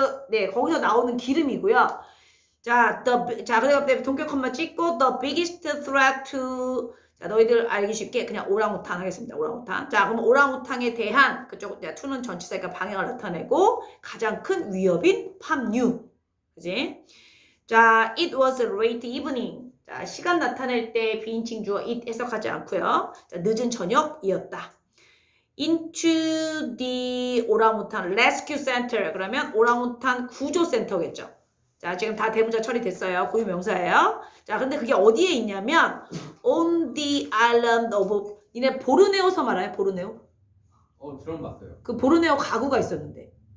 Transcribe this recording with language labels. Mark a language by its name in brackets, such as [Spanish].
[Korean] 네, 거기서 나오는 기름이고요. 자, 그래서 동격 컴마 찍고 [English] the biggest threat to [Korean] 자, 너희들 알기 쉽게 그냥 오랑우탄 하겠습니다. 오랑우탄. 자, 그럼 오랑우탄에 대한 그쪽 to는 전치사니까 방향을 나타내고 가장 큰 위협인 팜유. 그지? 자, [English] it was a late evening. [Korean] 자, 시간 나타낼 때 비인칭 주어 it 해석하지 않고요. 자, 늦은 저녁이었다. [English] into the 오랑우탄 rescue center. [Korean] 그러면 오랑우탄 구조센터겠죠. 자, 지금 다 대문자 처리됐어요. 고유명사예요. 자, 근데 그게 어디에 있냐면 [English] on the island of [Korean] 니네 보르네오 섬 알아요? 보르네오? 들어봤어요. 그 보르네오 가구가 있었는데.